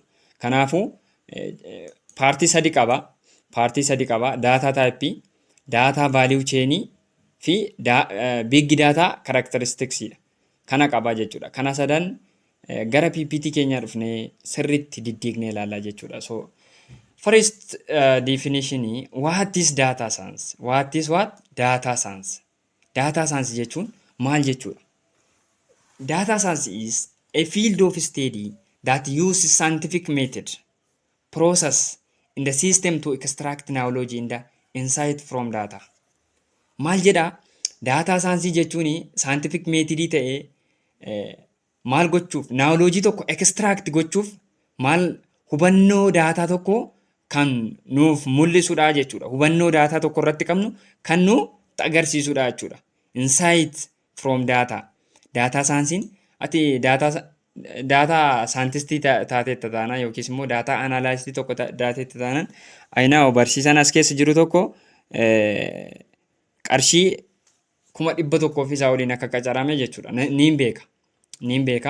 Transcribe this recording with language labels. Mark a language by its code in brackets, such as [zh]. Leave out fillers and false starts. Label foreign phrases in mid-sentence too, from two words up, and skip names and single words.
[om] Kanaafuu paartii sadi qaba. Daataa taayippii, daataa vaaliyuu cheenii fi big daataa karakteristiksiidha. Kana qaba jechuudha. Kana sadan gara PPT keenyaa dhufnee sirriitti diddiignee ilaallaa jechuudha. [en] So first definition, what is data science? What is data science? Data science [om] jechuun maal jechuudha? [en] Data science is a field of study that uses scientific method, process in the system to extract knowledge in the insight from data. [om] Maal jedha? [en] Data science [om] jechuun [en] scientific method [om] ta'ee maal gochuuf knowledge tokko extract gochuuf maal hubannoo data tokko kan nuuf mul'isudha jechuudha. Hubannoo data tokko irratti qabnu kan nu agarsiisudha jechuudha. [en] Insight from data. Data science [om] ati daataa saayintistii taateetta taanaan yookiis immoo daataa anaalaayistii tokko taateetta taanaan ayinaa barsiisaan as keessa jiru tokko qarshii 100,000 fi isaa waliin akka qacarame jechuudha. Niin beeka.